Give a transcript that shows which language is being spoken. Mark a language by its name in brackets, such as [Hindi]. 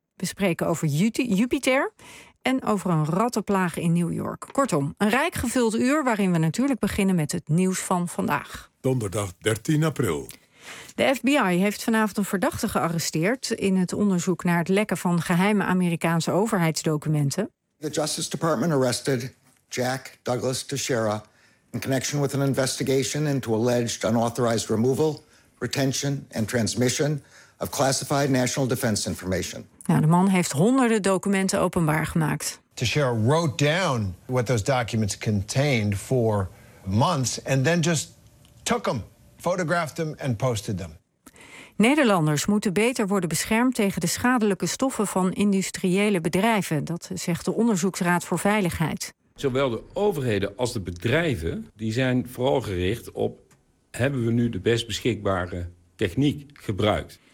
[Dutch] We spreken over Jupiter en over een rattenplaag in New York. Kortom, een rijk gevuld uur waarin we natuurlijk beginnen met het nieuws van vandaag. Donderdag 13 april. De FBI heeft vanavond een verdachte gearresteerd in het onderzoek naar het lekken van geheime Amerikaanse overheidsdocumenten. [English] The Justice Department arrested Jack Douglas Teixeira in connection with an investigation into alleged unauthorized removal, retention and transmission of classified national defense information. [Dutch] Nou, de man heeft honderden documenten openbaar gemaakt. [English] Teixeira wrote down what those documents contained for months and then just took them. [Dutch] Fotografeerde hem en posted hem. Nederlanders moeten beter worden beschermd tegen de schadelijke stoffen van industriële bedrijven. Dat zegt de Onderzoeksraad voor Veiligheid. Zowel de overheden als de bedrijven die zijn vooral gericht op: hebben we nu de best beschikbare techniek gebruikt?